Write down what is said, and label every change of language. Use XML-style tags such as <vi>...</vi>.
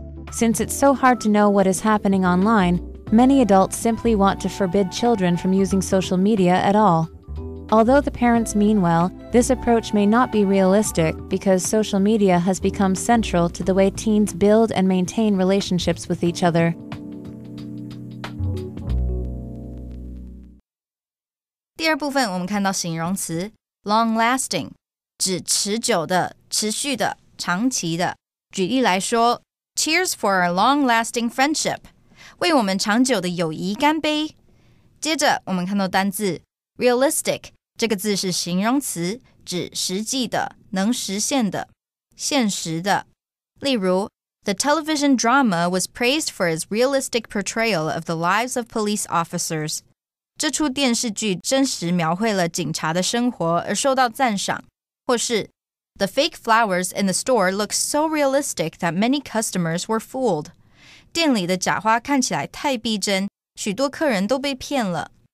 <en>Since it's so hard to know what is happening online, many adults simply want to forbid children from using social media at all. Although the parents mean well, this approach may not be realistic because social media has become central to the way teens build and maintain relationships with each other.</en> <zh>第二部分我们看到形容词 long-lasting 指持久的、持续的、长期的。举例来说</zh> <en>Cheers for a long-lasting friendship</en> <zh>为我们长久的友谊干杯。接着我们看到单字 realistic 这个字是形容词，指实际的、能实现的、现实的。例如</zh> <en>The television drama was praised for its realistic portrayal of the lives of police officers.</en> <zh>这出电视剧真实描绘了警察的生活而受到赞赏。或是</zh> <en>The fake flowers in the store looked so realistic that many customers were fooled.</en> <zh>店里的假花看起来太逼真，许多客人都被骗了。</zh>